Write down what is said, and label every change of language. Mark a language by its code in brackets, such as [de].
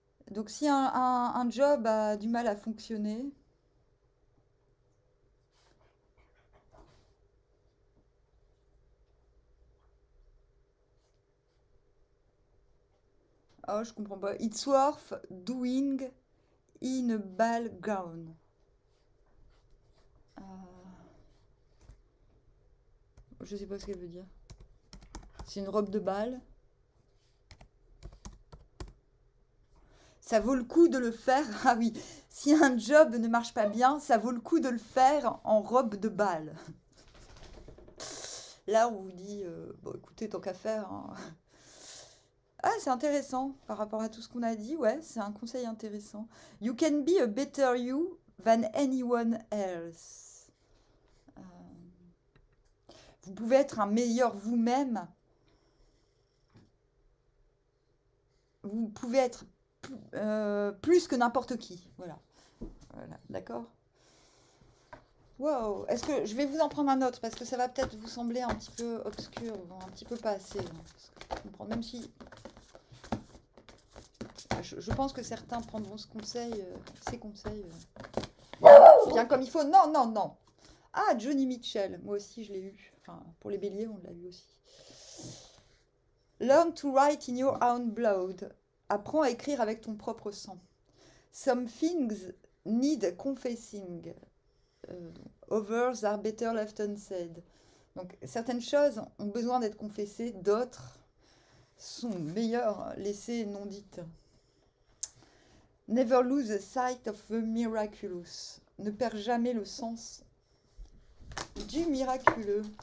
[fr] Donc si un job a du mal à fonctionner, oh, je comprends pas. [en] It's worth doing in a ball gown. [fr] Je sais pas ce qu'elle veut dire. C'est une robe de bal. Ça vaut le coup de le faire. Ah oui, si un job ne marche pas bien, ça vaut le coup de le faire en robe de bal. Là, on vous dit, bon, écoutez, tant qu'à faire. Hein. Ah, c'est intéressant par rapport à tout ce qu'on a dit. Ouais, c'est un conseil intéressant. [en] You can be a better you than anyone else. [fr] Vous pouvez être un meilleur vous-même. Vous pouvez être plus que n'importe qui. Voilà. Voilà, d'accord. Wow. Est-ce que je vais vous en prendre un autre parce que ça va peut-être vous sembler un petit peu obscur, un petit peu pas assez. Je comprends, même si je pense que certains prendront ce conseil, ces conseils bien comme il faut. Non, non, non. Ah, Johnny Mitchell. Moi aussi, je l'ai eu. Enfin, pour les béliers, on l'a eu aussi. [en] Learn to write in your own blood. [fr] Apprends à écrire avec ton propre sang. [en] Some things need confessing. Others are better left unsaid. [fr] Donc, certaines choses ont besoin d'être confessées, d'autres sont meilleures laissées non dites. [en] Never lose sight of the miraculous. [fr] Ne perds jamais le sens du miraculeux.